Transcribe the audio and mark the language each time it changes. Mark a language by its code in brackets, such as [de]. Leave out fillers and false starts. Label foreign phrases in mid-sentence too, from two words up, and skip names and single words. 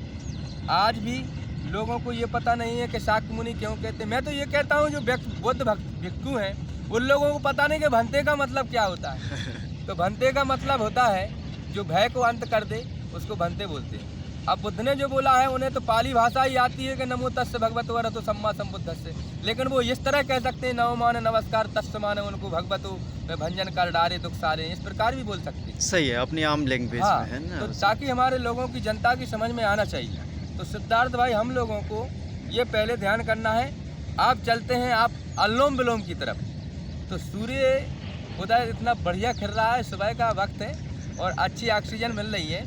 [hi] आज भी लोगों को ये पता नहीं है कि शाक्य मुनि क्यों कहते हैं। मैं तो ये कहता हूँ जो बुद्ध भिक्षु हैं उन लोगों को पता नहीं कि भंते का मतलब क्या होता है। तो भंते का मतलब होता है जो भय को अंत कर दे उसको भंते बोलते हैं। अब बुद्ध ने जो बोला है उन्हें तो पाली भाषा ही आती है कि [pi] नमो तस्य भगवतो वरहतो सम्मा सम्बुद्धस्य, [hi] लेकिन वो इस तरह कह सकते हैं नमो माने नमस्कार तस्य माने उनको भगवतो में भंजन कर डारे दुख सारे, इस प्रकार भी बोल सकते हैं। सही है, अपनी आम लैंग्वेज हाँ, में है ना, तो ताकि हमारे लोगों की जनता की समझ में आना चाहिए। तो सिद्धार्थ भाई हम लोगों को ये पहले ध्यान करना है। आप चलते हैं आप अनुलोम विलोम की तरफ। तो सूर्य उदय इतना बढ़िया खिल रहा है, सुबह का वक्त है और अच्छी ऑक्सीजन मिल रही है।